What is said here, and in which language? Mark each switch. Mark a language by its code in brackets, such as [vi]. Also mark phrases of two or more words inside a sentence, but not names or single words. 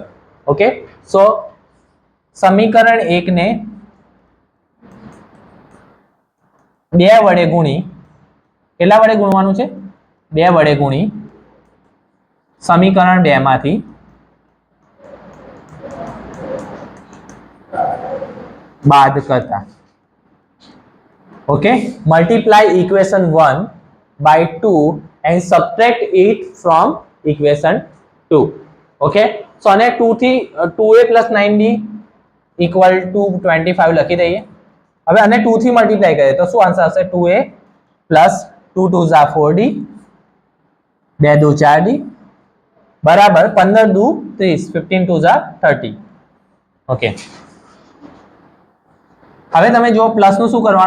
[gu] ઓકે, સો સમીકરણ 1 ને 2 વડે ગુણી, કેટલા વડે ગુણવાનું છે? 2 વડે ગુણી સમીકરણ 2 માંથી બાદ કરતા. [en] okay, multiply equation 1 by 2 and subtract it from equation 2. okay, so [gu] આને 2 થી [en] 2a plus 9d equal to 25 [gu] લખી દઈએ. હવે આને 2 થી મલ્ટીપ્લાય કરીએ તો શું આન્સર આવશે? 2a plus 2 2 જા 4d, 2 2 4d બરાબર 15 2 30, 15 2 જા 30. ઓકે, હવે તમે જો પ્લસનું શું કરવાનું?